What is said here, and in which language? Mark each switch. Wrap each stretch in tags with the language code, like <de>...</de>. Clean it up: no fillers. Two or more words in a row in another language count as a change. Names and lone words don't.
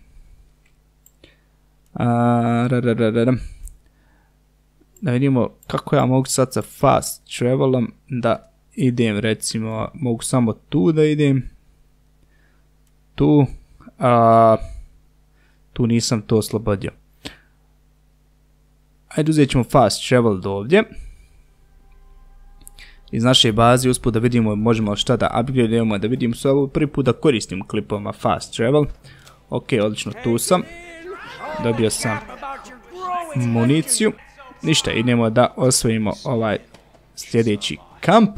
<bs>Da vidimo kako ja mogu sad sa</bs> <en>fast travelom</en> <bs>da idem, recimo mogu samo tu da idem. Tu nisam to oslobodio. Ajde uzet ćemo</bs> <en>fast travel</en> <bs>do ovdje. Iz naše baze usput da vidimo možemo šta da upgradeujemo, da vidimo sve ovo prvi put da koristim klipovima</bs> <en>fast travel.</en> <bs>Ok, odlično, tu sam. Dobio sam municiju. ništa, idemo da osvojimo ovaj sljedeći kamp.</bs>